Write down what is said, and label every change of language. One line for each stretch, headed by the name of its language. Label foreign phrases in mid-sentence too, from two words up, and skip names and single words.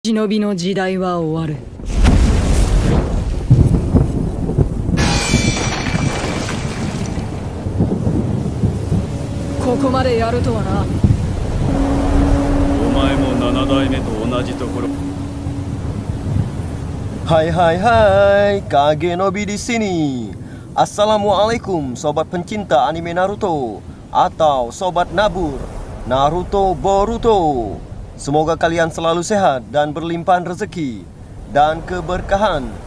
Japanese: 忍びの時代は終わる。ここまでやるとはな。お前も7代目と同じところ。
Indonesian: Hai, Kage Nobi di sini. Assalamualaikum sobat pencinta anime Naruto atau sobat Nabur Naruto Boruto. Semoga kalian selalu sehat dan berlimpahan rezeki dan keberkahan.